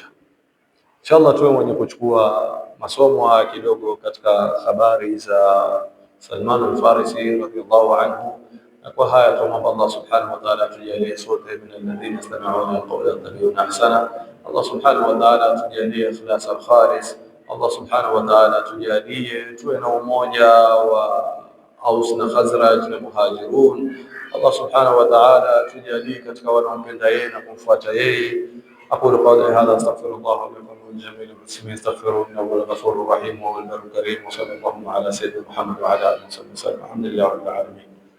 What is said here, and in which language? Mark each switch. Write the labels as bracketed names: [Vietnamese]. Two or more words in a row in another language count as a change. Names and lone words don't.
[Swahili] Inshallah tuwe mwenye kuchukua masomo kidogo katika habari za Salman al-Farisi [Arabic] رضي الله عنه, [Swahili] na kwa haya tuomba Allah [Arabic] سبحانه وتعالى [Swahili] tujalie sote [Arabic] من الذين يستمعون القول يتبعون أحسن. الله سبحانه وتعالى tujalie إخلاص الخالص. [Swahili] Allah [Arabic] سبحانه وتعالى [Swahili] tujalie tuwe na umoja wa Aus na Khazraj na Muhajirun. Allah [Arabic] سبحانه وتعالى [Swahili] tujalie katika wanaompenda yeye na kumfuata yeye. [Arabic] أقول قولي هذا أستغفر الله لكم والجميع المسلمين استغفروه إنه هو الغفور الرحيم وهو البر الكريم، وصلى الله على سيدنا محمد وعلى آله وصحبه وسلم. الحمد لله رب العالمين.